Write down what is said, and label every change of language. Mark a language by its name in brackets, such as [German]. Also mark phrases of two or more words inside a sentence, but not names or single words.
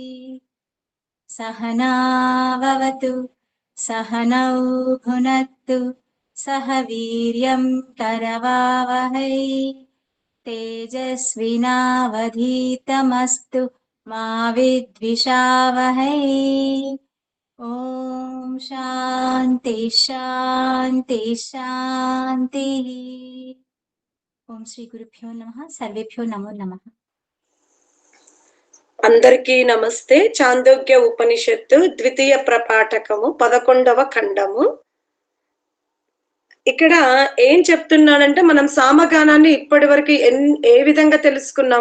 [Sanskrit] सहना भवतु सहनौ भुनक्तु सह वीर्यं करवावहै तेजस्विनावधीतमस्तु मा विद्विषावहै। ॐ शान्ति शान्ति शान्तिः। ఓం శ్రీ గురుభ్యో నమః. సర్వేభ్యో నమో నమః. [Telugu] అందరికీ నమస్తే. చాందోగ్య ఉపనిషత్తు ద్వితీయ ప్రపాఠకము 11వ ఖండము. ఇక్కడ ఏం చెప్తున్నానంటే, మనం సామగానాన్ని ఇప్పటి వరకు ఏ విధంగా తెలుసుకున్నాము?